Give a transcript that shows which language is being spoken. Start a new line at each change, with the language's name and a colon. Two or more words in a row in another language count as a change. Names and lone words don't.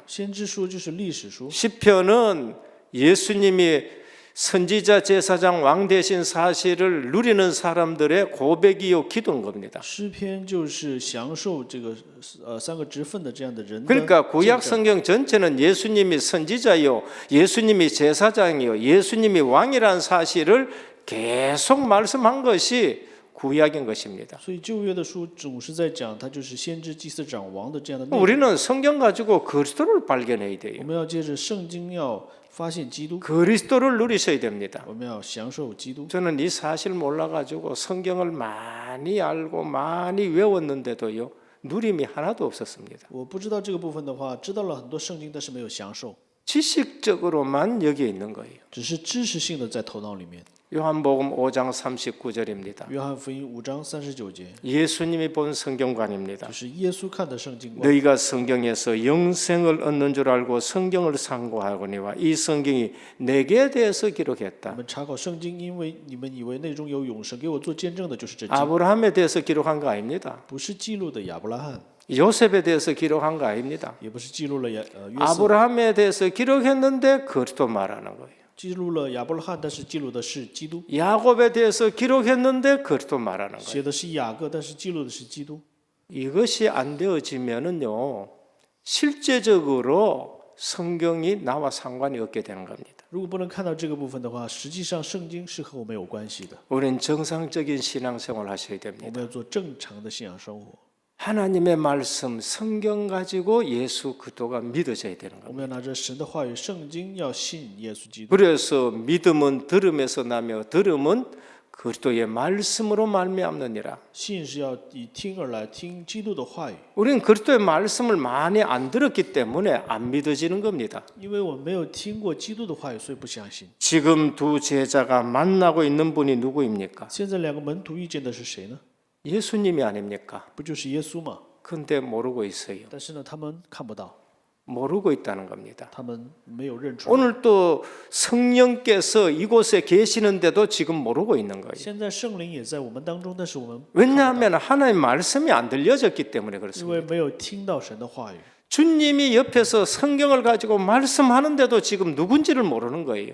Chinese: 先知书，就是历史书。
Korean: 시편은 예수님이 선지자 제사장 왕 되신 사실을 누리는 사람들의 고백이요 기도인 겁니다.
Chinese: 诗篇就是享受这个三个职分的这样的人的
Korean: 그러니까 구약
Chinese: 见证。
Korean: 성경 전체는 예수님이 선지자요, 예수님이 제사장이요, 예수님이 왕이라는 사실을 계속 말씀한 것이 구약인 것입니다.
Chinese: 所以旧约的书总是在讲，他就是先知、祭司长、王的这样的内容。
Korean: 우리는 성경 가지고 그리스도를 발견해야
Chinese: 我
Korean: 돼요.
Chinese: 们要借着圣经要发现基督，
Korean: 그리스도를 누리셔야 됩니다.
Chinese: 我们要享受基督。
Korean: 저는 이 사실 몰라가지고 성경을 많이 알고 많이 외웠는데도요 누림이 하나도 없었습니다.
Chinese: 我不知道这个部分的话，知道了很多圣经，但是没有享受，
Korean: 지식적으로만 여기에 있는 거예요.
Chinese: 只是知识性的在头脑里面。
Korean: 요한복음 5장 39절입니다.
Chinese: 约翰福音5章39节，
Korean: 예수님이 본 성경관입니다.
Chinese: 就是耶稣看的圣经观。
Korean: 너희가 성경에서 영생을 얻는 줄 알고 성경을 상고하거니와 이 성경이 내게 대해서
Chinese: 我
Korean: 기록했다.
Chinese: 们查考圣经，因为你们以为内中有永生，给我做见证的就是这经，
Korean: 아브라함에 대해서 기록한 거 아닙니다.
Chinese: 不是记录的亚伯拉罕，
Korean: 요셉에 대해서 기록한 거 아닙니다.
Chinese: 也不是记录了约瑟，
Korean: 아브라함에 대해서 기록했는데 그리스도 말하는 거예요.
Chinese: 记录了亚伯拉罕，但是记录的是基督；
Korean: 야곱에 대해서 기록했는데 그리스도 말하는 거예요.
Chinese: 写的是雅各，但是记录的是基督。
Korean: 이것이 안 되어지면은요 실제적으로 성경이 나와 상관이 없게 되는 겁니다.
Chinese: 如果不能看到这个部分的话，实际上圣经是和我们有关系的。
Korean: 우리는 정상적인 신앙생활 하셔야
Chinese: 我
Korean: 됩니다.
Chinese: 们要做正常的信仰生活，
Korean: 하나님의 말씀 성경 가지고 예수 그리스도가 믿어져야 되는
Chinese: 我
Korean: 겁니다.
Chinese: 们要拿着神的话语，圣经要信耶稣基督。
Korean: 그래서 믿음은 들음에서 나며 들음은 그리스도의 말씀으로 말미암느니라.
Chinese: 信是要以听而来，听基督的话语。
Korean: 우리는 그리스도의 말씀을 많이 안 들었기 때문에 안 믿어지는 겁니다.
Chinese: 因为我没有听过基督的话语，所以不相信。
Korean: 지금 두 제자가 만나고 있는 분이 누구입니까?
Chinese: 现在两个门徒遇见的是谁呢？
Korean: 예수님이 아닙니까?
Chinese: 不就是耶稣吗？
Korean: 근데 모르고 있어요.
Chinese: 但是呢，他们看不到，
Korean: 모르고 있다는 겁니다.
Chinese: 他们没有认出来。
Korean: 오늘 또 성령께서 이곳에 계시는데도 지금 모르고 있는 거예요.
Chinese: 现在圣灵也在我们当中，但是我们
Korean: 왜냐하면 하나님 말씀이 안 들려졌기 때문에
Chinese: 因
Korean: 그렇습니다.
Chinese: 为没有听到神的话语。
Korean: 주님이 옆에서 성경을 가지고 말씀하는데도 지금 누군지를 모르는 거예요.